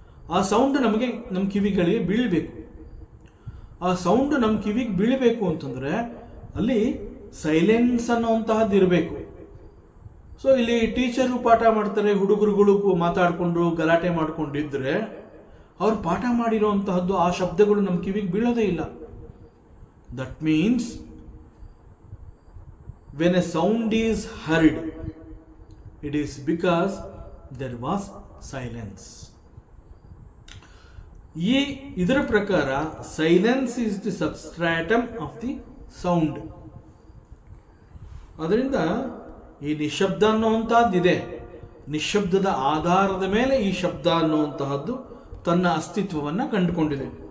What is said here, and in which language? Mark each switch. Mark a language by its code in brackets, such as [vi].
[kn] ಆ ಸೌಂಡ್ ನಮ್ಮ ಕಿವಿಗಳಿಗೆ ಬೀಳಬೇಕು. ಆ ಸೌಂಡ್ ನಮ್ಮ ಕಿವಿಗೆ ಬೀಳಬೇಕು ಅಂತಂದರೆ ಅಲ್ಲಿ ಸೈಲೆನ್ಸ್ ಅನ್ನುವಂತಹದ್ದು ಇರಬೇಕು. ಸೊ ಇಲ್ಲಿ ಟೀಚರು ಪಾಠ ಮಾಡ್ತಾರೆ, ಹುಡುಗರುಗಳು ಮಾತಾಡಿಕೊಂಡು ಗಲಾಟೆ ಮಾಡಿಕೊಂಡಿದ್ರೆ ಅವ್ರು ಪಾಠ ಮಾಡಿರೋಂತಹದ್ದು ಆ ಶಬ್ದಗಳು ನಮ್ಮ ಕಿವಿಗೆ ಬೀಳೋದೇ ಇಲ್ಲ. [en] That means when a sound is heard, it is because there was silence. [kn] ಇದರ ಪ್ರಕಾರ [en] Silence is the substratum of the sound. [kn] ಅದರಿಂದ ಈ ನಿಶಬ್ದ ಅನ್ನುವಂತಹದ್ದಿದೆ, ನಿಶಬ್ದದ ಆಧಾರದ ಮೇಲೆ ಈ ಶಬ್ದ ಅನ್ನುವಂತಹದ್ದು ತನ್ನ ಅಸ್ತಿತ್ವವನ್ನು ಕಂಡುಕೊಂಡಿದೆ.